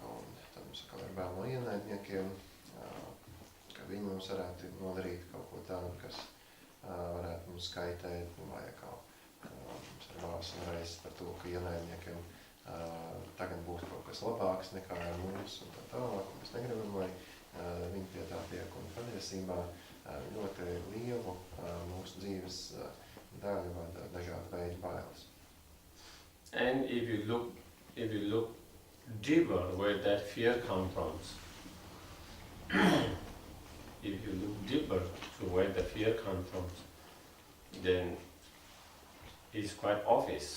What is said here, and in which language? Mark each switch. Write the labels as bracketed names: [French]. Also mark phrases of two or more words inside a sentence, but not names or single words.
[Latvian] Un tad mums atkal ir bail no ienaidniekiem, ka viņi mums varētu nodarīt kaut ko tādu, kas varētu mums skaitēt, vai atkal mums ir bāzes un reizes par to, ka ienaidniekiem tagad būs kaut kas labāks nekā ar mums un tā tālāk. Mēs negribam, lai viņi pie tā tiek. Un patiesībā ļoti lielu mūsu dzīves daļu vada dažādu veidu bailes. [English] And if you look deeper where that fear comes from, if you look deeper to where the fear comes from, then it's quite obvious.